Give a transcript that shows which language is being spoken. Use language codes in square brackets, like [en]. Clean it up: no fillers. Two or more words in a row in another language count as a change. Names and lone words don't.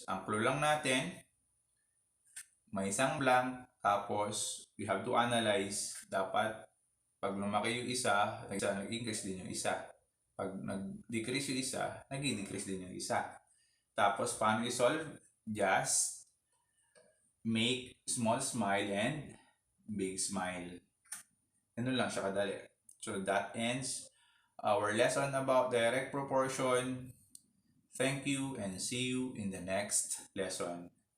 [tl] Ang clue lang natin, may isang blank, tapos [en] we have to analyze. [tl] Dapat, pag lumaki yung isa, nag-increase din yung isa. Pag nag-decrease yung isa, nag-decrease din yung isa. Tapos, paano i-solve? [en] Just make small smile and big smile. [tl] Ano lang siya kadali. [en] So that ends our lesson about direct proportion. Thank you and see you in the next lesson.